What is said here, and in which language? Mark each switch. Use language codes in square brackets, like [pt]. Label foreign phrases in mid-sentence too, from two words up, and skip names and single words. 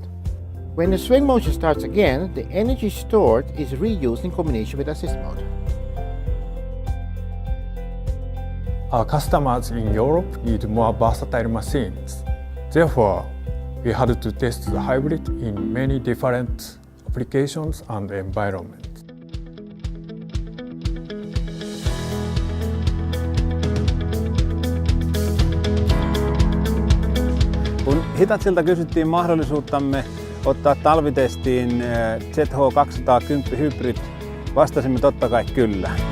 [en] When the swing motion starts again, the energy stored is reused in combination with the assist motor. Our customers in Europe need more versatile machines. Therefore, we had to test the hybrid in many different applications and environments. [fi] Kun Hitachilta kysyttiin mahdollisuuttamme ottaa talvitestiin ZH210 Hybrid, vastasimme totta kai kyllä.